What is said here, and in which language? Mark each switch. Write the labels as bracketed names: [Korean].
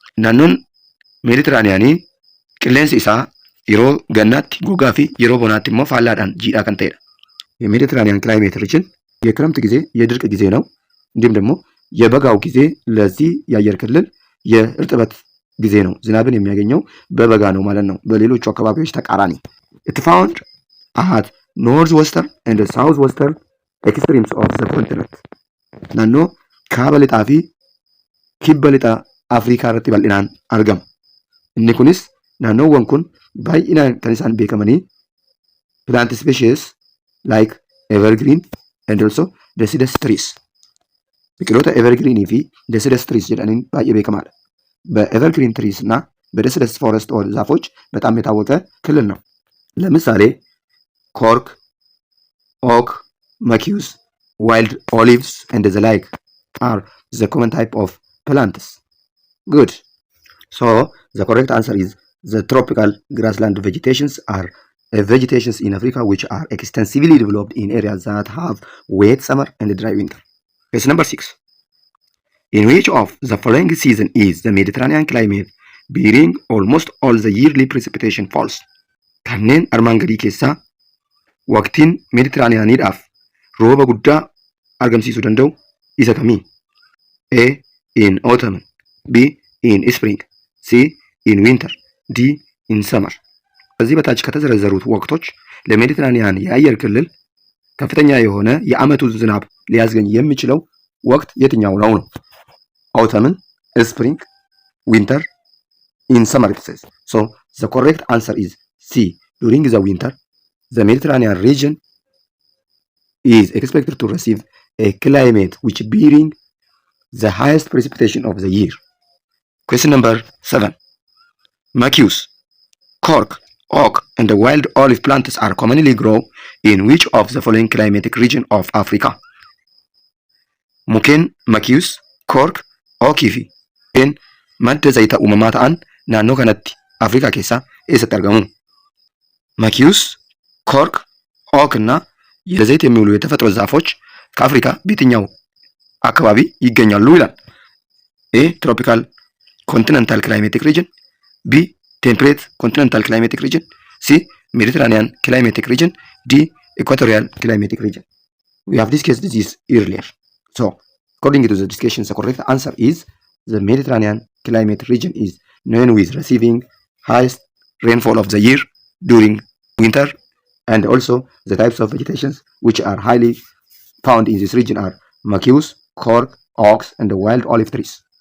[Oromo] Naannoon meeditiraaniyaanii qilleensi isaa yeroo gannaatti gogaa fi yeroo bonaatti immoo faallaadhaan jiidhaa kan ta'edha. [Amharic] የሜዲትራኒያን ክላይሜት ሪጅን የክረምት ጊዜ የድርቅ ጊዜ ነው። እንዲሁም ደግሞ የበጋው ጊዜ ለዚህ የአየር ክልል የእርጥበት ጊዜ ነው። ዝናብን የሚያገኘው በበጋ ነው ማለት ነው፣ በሌሎቹ አካባቢዎች ተቃራኒ። [English] It found at northwestern and southwestern extremes of the continent. [Oromo] ናኖ kaaba lixaa fi kibba lixa Afrikaa irratti bal'inaan argama. Inni kunis naannoowwan kun baay'inaan kan isaan beekamanii [English] plant species like evergreen and also deciduous trees. [Oromo] Biqiloota evergreen fi deciduous trees jedhaniin baay'ee beekamaadha. [Amharic] በኤቨርግሪን ትሪስ እና በደሲደስ ፎረስት ዛፎች በጣም የታወቀ ክልል ነው። ለምሳሌ ኮርክ፣ ኦክ፣ መኪውስ፣ ዋይልድ ኦሊቭስ [English] and the like are the common type of plants. Good. So the correct answer is the tropical grassland vegetations are vegetations in Africa which are extensively developed in areas that have wet summer and dry winter. Question number 6. In which of the following season is the Mediterranean climate bearing almost all the yearly precipitation falls? [Oromo] kanneen armaan gadii keessaa waqtiin meeditiraaniyaaniidhaaf rooba guddaa argamsiisuu danda'u isa kamii? [English] A. In autumn. B. In spring. C. In winter. D. In summer. [Amharic] በዚህ በታች ከተዘረዘሩት ወቅቶች ለሜዲትራኒያን የአየር ክልል ከፍተኛ የሆነ የዓመቱ ዝናብ ሊያስገኝ የሚችለው ወቅት የትኛው ነው? [English] Autumn, spring, winter, in summer it says. So the correct answer is C. During the winter, the Mediterranean region is expected to receive a climate which bearing the highest precipitation of the year. Question number 7. Maquis, cork, oak, and the wild olive plants are commonly grown in which of the following climatic region of Africa? [Oromo] Mukeen, maquis, cork, ookii fi mukeen madda zayita uumamaa ta'an naannoo kanatti Afrikaa keessaa eessatti argamu? [Amharic] ማኪውስ፣ ኮርክ፣ ኦክ እና ለዘይት የሚውሉ የተፈጥሮ ዛፎች ከአፍሪካ በየትኛው አካባቢ ይገኛሉ ይላል። [English] ኤ ትሮፒካል ኮንቲኔንታል ክላይሜቲክ ሪጅን፣ ቢ ቴምፕሬት ኮንቲኔንታል ክላይሜቲክ ሪጅን፣ ሲ ሜዲትራኒያን ክላይሜቲክ ሪጅን፣ ዲ ኢኳቶሪያል ክላይሜቲክ ሪጅን። We have discussed this earlier. So according to the discussion, the correct answer is the Mediterranean climate region is known with receiving highest rainfall of the year during winter, and also the types of vegetations which are highly found in this region are maquis, cork, oaks, and the wild olive trees.